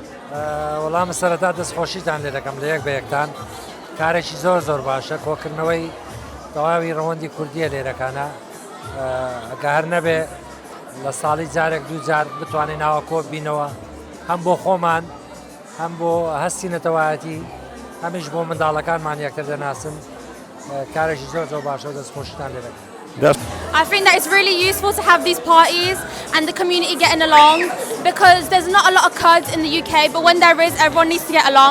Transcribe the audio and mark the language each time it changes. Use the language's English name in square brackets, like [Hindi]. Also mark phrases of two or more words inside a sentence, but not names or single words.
[Central Kurdish] وەڵام سەرەتا دەستخۆشیتان لێ دەکەم لە یەک بە یەکتان کارێکی زۆر باشە کۆکردنەوەی تەواوی ڕەوەندی کوردیە لێرەکانە ئەگە هەر نەبێ لە ساڵی جارێک دوو جار بتوانین ناوە کۆ بینەوە هەم بۆ خۆمان هەم بۆ هەستی نەتەوایەتی هەمیش بۆ منداڵەکانمان یەکتر دەناسن کارێکی زۆر باشە و دەستخۆشیتان لێ دەکەم. [English] I think that it's really useful to have these parties and the community getting along because there's not a lot of Kurds in the UK, but when there is, everyone needs to get along.